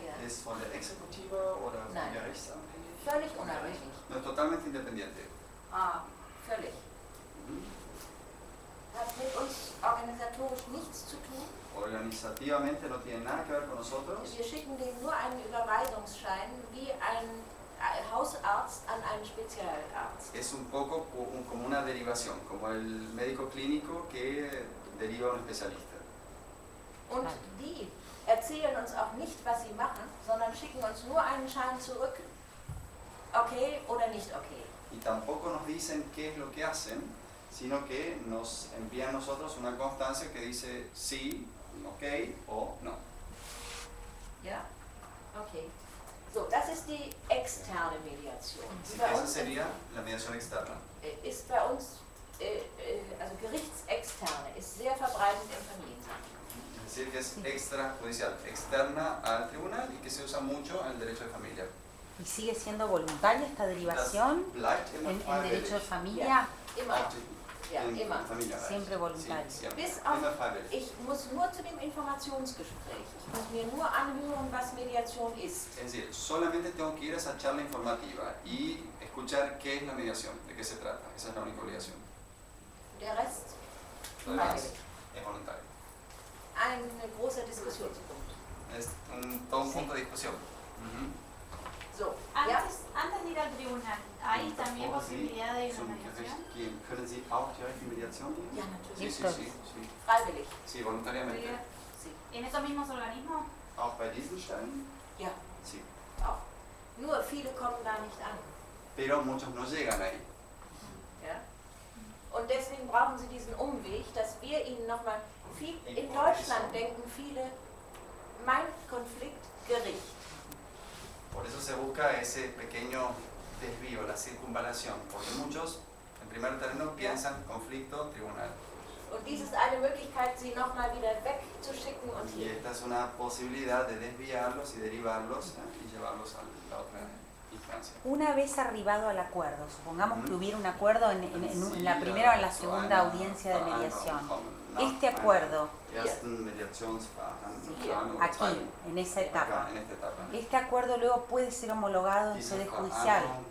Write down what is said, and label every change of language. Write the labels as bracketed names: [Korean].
[German] ¿Es von der Exekutive oder von Nein. der Rechtsanwalt? Völlig unabhängig. [Spanish] No, es totalmente independiente. [German] Völlig. Hat mit uns organisatorisch nichts zu tun. [Spanish] Organizativamente no tiene nada que ver con nosotros. [German] Wir schicken denen nur einen Überweisungsschein wie ein Hausarzt an einen Spezialarzt. [Spanish] Es un poco como una derivación, como el médico clínico que deriva a un especialista. [German] Und die erzählen uns auch nicht, was sie machen, sondern schicken uns nur einen Schein zurück, okay oder nicht okay. [Spanish] Y tampoco nos dicen qué es lo que hacen, sino que nos envía a nosotros una constancia que dice sí, ok o no. [German] Ja? Okay. So, das ist die externe Mediation. [Spanish] Así que esa sería la mediación externa. [German] Ist bei uns, also gerichtsexterne, ist sehr verbreitet im Familienrecht. [Spanish] Es decir, que es extrajudicial, externa al tribunal y que se usa mucho en el derecho de familia. ¿Y sigue siendo voluntaria esta derivación en derecho de familia? [German] Immer. Ja, [Spanish] en [German] immer. [Spanish] Familia, Siempre voluntaria. Sí, siempre. [German] Bis auf, Immer freiwillig. ich muss nur zu dem Informationsgespräch. Ich muss mir nur anhören, was Mediation ist. [Spanish] Es decir, solamente tengo que ir a esa charla informativa y escuchar qué es la mediación, de qué se trata. Esa es la única obligación. [German] Der Rest [Spanish] Lo demás [German] freiwillig. [Spanish] es voluntario. [German] Ein großer Diskussionspunkt. [Spanish] Es todo un punto de discusión. [German] So, ja? [Spanish] Antes de ir al tribunal, ¿hay también posibilidad de ir a mediación? [German] ¿Können Sie auch direkt die Mediation gehen? Ja, [Spanish] Sí, [German] natürlich. [Spanish] sí. [German] Freiwillig. [Spanish] Sí, voluntariamente. Sí. ¿En esos mismos organismos? [German] Auch bei diesen Stellen? Ja, [Spanish] Sí. [German] auch. Nur viele kommen da nicht an. [Spanish] Pero muchos no llegan ahí. [German] Ja? Und deswegen brauchen sie diesen Umweg, dass wir ihnen nochmal, in Deutschland denken viele, mein Konflikt, Gericht. [Spanish] Por eso se busca ese pequeño desvío, la circunvalación, porque muchos en primer término piensan conflicto, tribunal. [German] Und dies ist eine Möglichkeit, sie nochmal wieder wegzuschicken und [Spanish] Y [German] hier. [Spanish] esta es una posibilidad de desviarlos y derivarlos y llevarlos a la otra instancia. Una vez arribado al acuerdo, supongamos que hubiera un acuerdo en la primera o en la segunda audiencia de mediación. Este acuerdo, aquí, en esa etapa, este acuerdo luego puede ser homologado en sede judicial.